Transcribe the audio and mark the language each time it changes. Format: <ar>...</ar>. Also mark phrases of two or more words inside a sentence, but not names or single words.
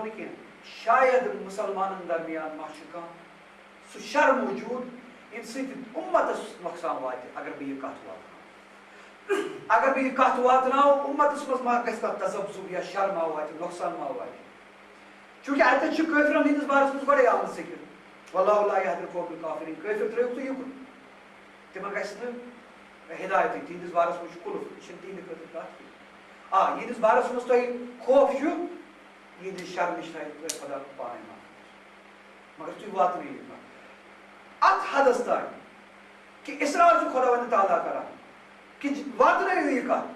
<ks>نہٕ کینٛہہ شاید مُسلمانن درمیان ما چھُ کانٛہہ سُہ شر موٗجوٗد ییٚمہِ سۭتۍ اُمتس نۄقصان واتہِ اگر بہٕ یہِ کتھ واتناو اگر بہٕ یہِ کتھ واتناو اُمتس منٛز ما گژھِ کانٛہہ تذبذب یا شر ما واتہِ نۄقصان ما واتہِ چوٗنٛکہِ اتٮ۪تھ چھُ کٲفرن ہٕنٛدِس بارس منٛز گۄڈے آمٕژ ذِکر</ks> <ar>واللہ لا یہدی القوم الکافرین</ar> <ks>کٲفر ترٲیِو تُہۍ یُکُن تِمن گژھِ نہٕ ہدایتٕے تِہنٛدِس بارس منٛز چھُ کُلُف یہِ چھنہٕ تِہنٛدِ خٲطرٕ کتھ کینٛہہ یِہنٛدِس بارس منٛز تۄہہِ خوف چھُ یِہنٛدِ شر نِش تھایہِ تۄہہِ خۄدا پانے محفوٗظ مگر تُہۍ واتنٲیِو یہِ کتھ اتھ حدس تانۍ کہ اصرار چھُ خۄداوندِ تعالیٰ کران کہ واتنٲیِو یہِ</ks>